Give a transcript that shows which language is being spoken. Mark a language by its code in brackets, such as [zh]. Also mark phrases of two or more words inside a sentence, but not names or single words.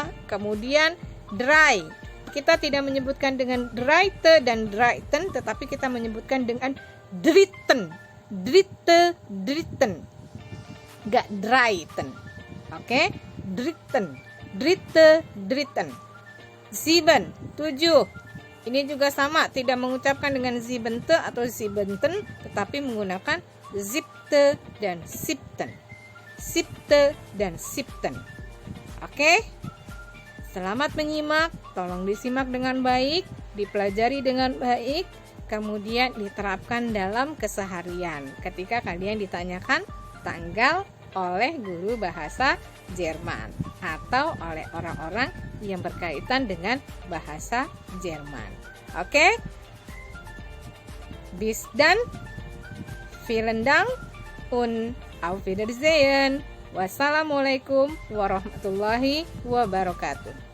[id] Kemudian drei, kita tidak menyebutkan dengan dreite dan dreiten, tetapi kita menyebutkan dengan [de] dritten, dritten, [id] gak dreiten. Oke, [de] dritten, dritten. [id] 7, 7. Ini juga sama, tidak mengucapkan dengan siebente atau siebenten, tetapi menggunakan siebte dan siebten. Siebte dan siebten. Oke? Selamat menyimak, tolong disimak dengan baik, dipelajari dengan baik, kemudian diterapkan dalam keseharian ketika kalian ditanyakan tanggal oleh guru bahasa Jerman atau oleh orang-orang yang berkaitan dengan bahasa Jerman. Oke? [de] Bis dann, vielen Dank und auf Wiedersehen. [ar] Wassalamualaikum warahmatullahi wabarakatuh.